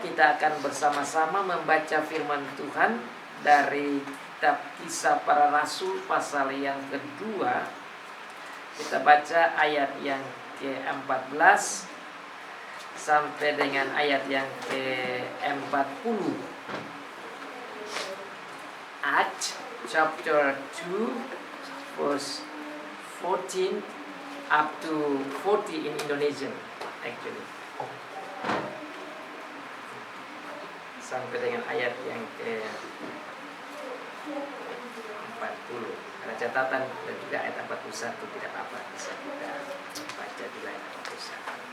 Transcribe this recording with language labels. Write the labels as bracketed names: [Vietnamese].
[Indonesian] Kita akan bersama-sama membaca firman Tuhan dari kitab Kisah Para Rasul pasal yang kedua. Kita baca ayat yang ke-14 sampai dengan ayat yang ke-40. [English] Acts chapter 2 verse 14 up to 40 in Indonesian actually. [Indonesian] Sampai dengan ayat yang ke-40. Ada catatan dan juga ayat 41, tidak apa-apa, bisa kita baca di ayat 41.